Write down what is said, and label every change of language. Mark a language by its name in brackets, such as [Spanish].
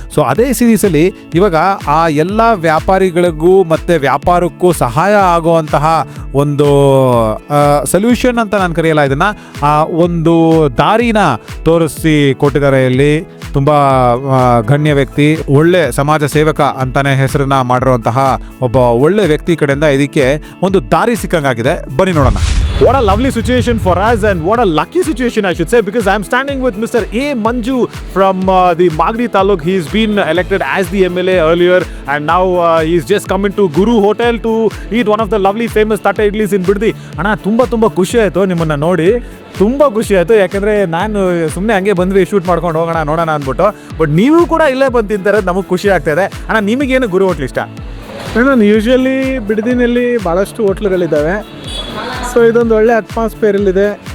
[Kannada] So ಅದೇ ಸೀರೀಸಲ್ಲಿ ಇವಾಗ ಆ ಎಲ್ಲ ವ್ಯಾಪಾರಿಗಳಿಗೂ ಮತ್ತು ವ್ಯಾಪಾರಕ್ಕೂ ಸಹಾಯ ಆಗುವಂತಹ ಒಂದು ಸೊಲ್ಯೂಷನ್ ಅಂತ ನಾನು ಕರೆಯಲ್ಲ ಇದನ್ನು, ಒಂದು ದಾರಿನ ತೋರಿಸಿ ಕೊಟ್ಟಿದ್ದಾರೆ. ಇಲ್ಲಿ ತುಂಬ ಗಣ್ಯ ವ್ಯಕ್ತಿ, ಒಳ್ಳೆ ಸಮಾಜ ಸೇವಕ ಅಂತಾನೆ ಹೆಸರನ್ನ ಮಾಡಿರುವಂತಹ ಒಬ್ಬ ಒಳ್ಳೆ ವ್ಯಕ್ತಿ ಕಡೆಯಿಂದ ಇದಕ್ಕೆ ಒಂದು ದಾರಿ ಸಿಕ್ಕಂಗಾಗಿದೆ. ಬನ್ನಿ ನೋಡೋಣ. [English] What a lovely situation for us and what a lucky situation I should say, because I am standing with Mr. A. Manju from the Magadi Taluk. He's been elected as the MLA earlier and now he's just come into Guru Hotel to eat one of the lovely famous Tata Idlis in Biddi. [Kannada] ಅಣ್ಣ ತುಂಬ ಖುಷಿ ಆಯಿತು ನಿಮ್ಮನ್ನು ನೋಡಿ, ತುಂಬ ಖುಷಿ ಆಯಿತು. ಯಾಕೆಂದರೆ ನಾನು ಸುಮ್ಮನೆ ಹಂಗೆ ಬಂದ್ವಿ ಶೂಟ್ ಮಾಡ್ಕೊಂಡು ನೋಡೋಣ ಅಂದ್ಬಿಟ್ಟು, ಬಟ್ ನೀವು ಕೂಡ ಇಲ್ಲೇ ಬಂದು ತಿಂತಾರೆ, ನಮಗೆ ಖುಷಿ ಆಗ್ತಾಯಿದೆ. ಅಣ್ಣ ನಿಮಗೇನು ಗುರು ಹೋಟ್ಲ್ ಇಷ್ಟ? ನಾನು ಯೂಶ್ವಲಿ ಬಿಡದಿನಲ್ಲಿ ಭಾಳಷ್ಟು ಹೋಟ್ಲುಗಳಿದ್ದಾವೆ. ಸೊ ಇದೊಂದು ಒಳ್ಳೆ ಅಟ್ಮಾಸ್ಫಿಯರಲ್ಲಿದೆ.